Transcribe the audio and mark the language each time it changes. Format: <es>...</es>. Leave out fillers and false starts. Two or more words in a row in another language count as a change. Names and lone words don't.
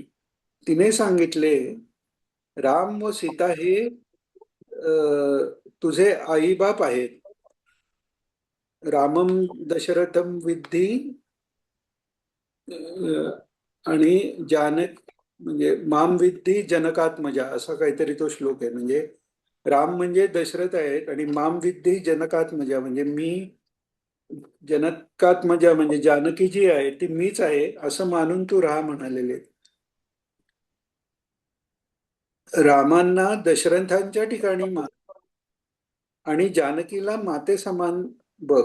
<mr>तिने सांगितले, राम व सीता हे तुझे आईबाप आहेत.</mr> <sa>रामम दशरथम विद्धी</sa> <mr>आणि जानक म्हणजे</mr> <sa>माम विद्धी जनकात्मजा,</sa> <mr>असा काहीतरी तो श्लोक आहे. म्हणजे राम म्हणजे दशरथ आहेत आणि</mr> <sa>माम विद्धी जनकात्मजा</sa> <mr>म्हणजे मी जनकात्मजा म्हणजे जानकी जी आहे ती मीच आहे असं मानून तू राहा म्हणालेले. रामांना दशरथांच्या ठिकाणी मान आणि जानकीला माते समान बघ.</mr>